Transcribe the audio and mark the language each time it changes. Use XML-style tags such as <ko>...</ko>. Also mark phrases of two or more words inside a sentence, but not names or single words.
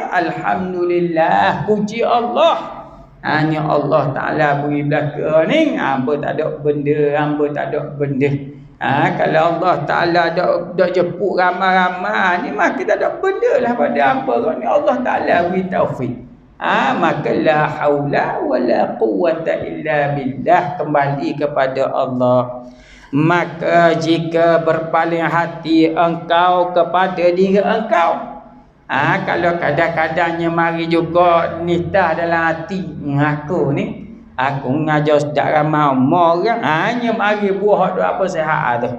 <ms>Alhamdulillah, puji Allah. Hanya Allah Ta'ala beri belaka ni. Hamba tak ada benda. Kalau Allah Ta'ala dak jemput ramai-ramai ni, maka tak ada benda lah pada hamba ni. Allah Ta'ala beri taufik. Maka</ms> <ar>لا حول ولا قوة إلا بالله,</ar> <ms>kembali kepada Allah. Maka jika berpaling hati engkau kepada diri engkau, kalau kadang-kadangnya mari juga nitah dalam hati aku ni, aku ngajar sejak ramai orang, hanya mari buah apa sihat tu.</ms>